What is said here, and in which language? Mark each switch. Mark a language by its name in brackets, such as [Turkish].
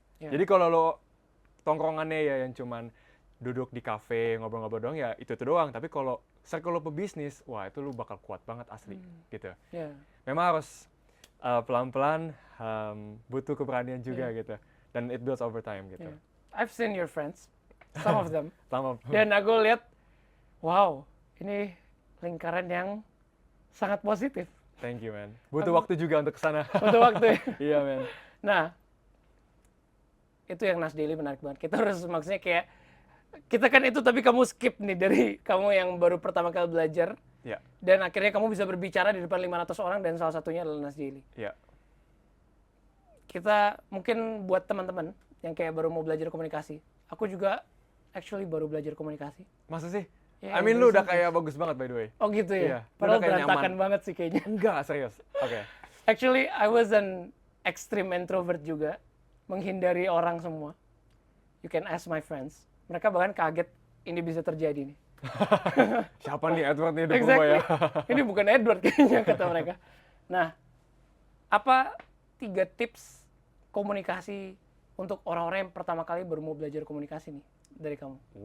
[Indonesian] Jadi kalau lu tongkrongannya ya yang cuman duduk di kafe ngobrol-ngobrol doang, ya itu doang. Tapi kalau circle lu pebisnis, wah itu lu bakal kuat banget asli gitu. Memang harus pelan-pelan, butuh keberanian juga gitu. [English] Dan it builds over time gitu. I've seen your friends, some of them. [Indonesian] Sama. Dan aku lihat, wow, ini lingkaran yang sangat positif. [English] Thank you, man. [Indonesian] Butuh waktu juga untuk kesana. Butuh waktu. Iya, man. Nah, itu yang Nas Daily menarik banget. Kita harus maksudnya kayak, kita kan itu tapi kamu skip nih dari kamu yang baru pertama kali belajar. Iya. Dan akhirnya kamu bisa berbicara di depan 500 orang dan salah satunya adalah Nas Daily. Iya. Kita mungkin buat teman-teman yang kayak baru mau belajar komunikasi. Aku juga actually baru belajar komunikasi. Masa sih? [English] Yeah, I mean [Indonesian] lu udah kayak bagus banget [English] by the way. [Indonesian] Oh gitu ya? Iya, Padahal udah kayak berantakan nyaman banget sih kayaknya. Enggak, serius. Oke. [English] Actually, I was an extreme introvert juga. [Indonesian] Menghindari orang semua. [English] You can ask my friends. [Indonesian] Mereka bahkan kaget ini bisa terjadi nih. Siapa nih Edward nih hidup [English] Exactly. [Indonesian] ya? Ini bukan Edward kayaknya kata mereka. Nah, apa 3 tips komunikasi untuk orang-orang yang pertama kali baru mau belajar komunikasi nih dari kamu?